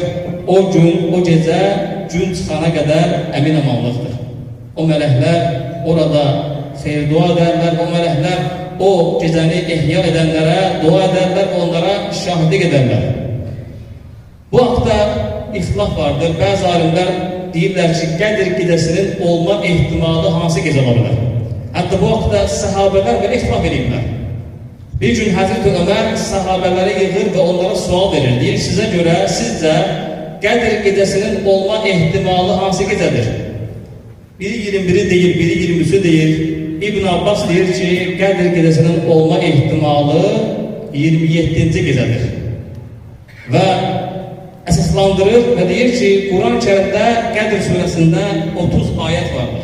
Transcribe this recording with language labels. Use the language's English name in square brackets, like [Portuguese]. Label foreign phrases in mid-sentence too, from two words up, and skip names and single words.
[Turkish] O gün, o gece gün çıkana kadar emin amanlıktır. O melekler orada xeyir dua ederler. O melekler o gecəni ihya edenlere dua ederler. Onlara şahitlik ederler. [Azerbaijani] Bu haqda ixtilaf vardır. Bazı alimler deyirlər ki, Qədir gecəsinin olma ehtimalı hansı gecə olabilir? Hatta bu haqda sahabeler belə ixtilaf edirlər. Bir gün Hazreti Ömer sahabeleri yığır ve onlara sual verir. Deyir, [Turkish] size göre sizce [Azerbaijani] Qədir gecəsinin olma ehtimalı hansı gecədir? [Turkish] Biri 21'i değil, biri 23'ü değil. [Azerbaijani] İbn Abbas deyir ki, Qədir gecəsinin olma ehtimalı 27. gecədir. Və əsaslandırır və deyir ki, Quran-ı Kərimdə Qədir surəsində 30 ayət vardır.